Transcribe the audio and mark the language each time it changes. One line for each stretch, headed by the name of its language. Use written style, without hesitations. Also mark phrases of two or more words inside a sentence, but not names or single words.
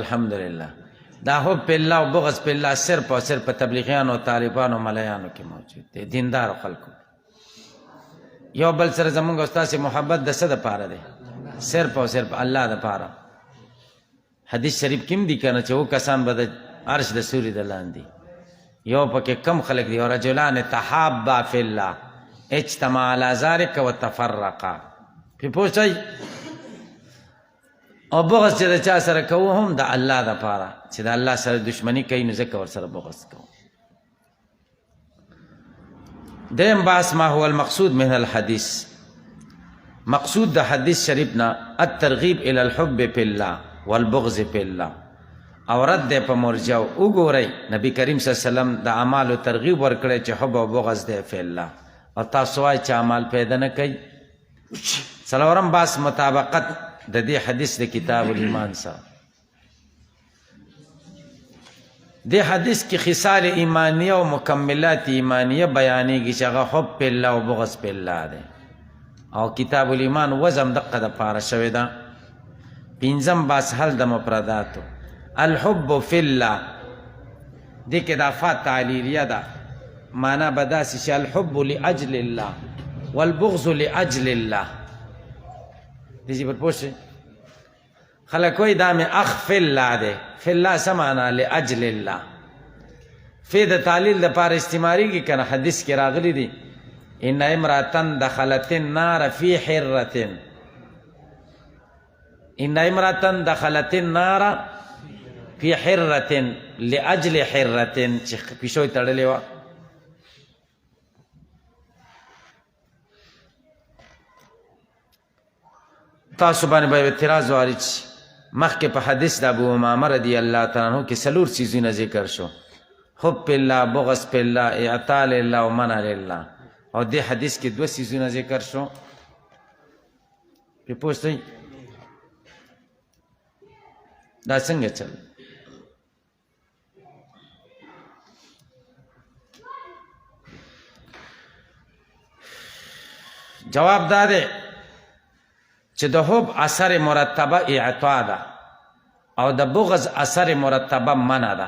Pashto: الحمدلله دا
Arabic: حب فی الله
Pashto: او
Arabic: بغض فی الله
Pashto: صرف او صرف په تبلیغیانو او طالبانو او ملیانو کې موجود دی، دیندارو خلکو. یو بل سره زمونږ او ستاسې محبت د څه دپاره دی؟ صرف او صرف الله دپاره. حدیث شریف کې هم دي که نه چې 2 کسان به د عرش د سوري د لاندې، یو پکې کم خلک دي، او
Arabic: رجلان تحابا فی الله اجتمع علی ذلک وتفرقا.
Pashto: پې پوه شئ؟ او بغض چې د چا سره کوو هم د الله دپاره، چې د الله سره دشمني کوي نو ځکه ورسره بغض کوو. دیم بحث
Arabic: ما هو المقصود من الحدیث.
Pashto: مقصود د حدیث شریف نه
Arabic: الترغیب الی الحب فی الله والبغض فی الله،
Pashto: او رد دی په مرجعو. وګورئ نبی کریم
Arabic: صلی الله علیه وسلم
Pashto: د اعمالو ترغیب ورکړی چې حب او بغض دی
Arabic: فی الله،
Pashto: او تاسو وایئ چې اعمال پیدا نه کوي. څلورم بحث مطابقت د دې حدیث د کتاب الایمان سره. دې حدیث کې
Arabic: خصال ایمانیه
Pashto: او
Arabic: مکملات ایمانیه
Pashto: بیانېږي چې هغه
Arabic: حب فی الله
Pashto: او
Arabic: بغض فی الله
Pashto: دی، او کتاب الایمان وزم دقه دپاره شوې ده. پنځم بحث حل د مفرداتو.
Arabic: الحب فی الله
Pashto: دې کې دا
Arabic: فا تعلیلیه
Pashto: ده، معنا به داسې چې
Arabic: الحب لاجل الله والبغض لاجل الله.
Pashto: دې چې پر پوه شئ. خلک وایي دا مې
Arabic: اخ فی الله
Pashto: دی.
Arabic: فی الله
Pashto: څه معنا؟
Arabic: لاجل الله.
Pashto: فی د تعلیل دپاره استعمالیږي که نه؟ حدیث کې راغلی دي
Arabic: ان امرأة دخلت النار فی حرة، ان امرأة دخلت النار فی حرة لاجل حرة،
Pashto: چې پیشو یې تړلې وه. تاسو باندې به اعتراض وارد شي. مخکې په حدیث د ابو امامه
Arabic: رضی الله تعالی عنہ
Pashto: کې 4 څیزونه ذکر شو:
Arabic: حب فی الله، بغض فی الله، اعطاء لله او منع لله.
Pashto: او دې حدیث کې 2 څیزونه ذکر شو. پې پوه شئ دا څنګه چل؟ جواب دا دی چې د حب اثر مرتبه اعطا ده، او د بغض اثر مرتبه منع ده.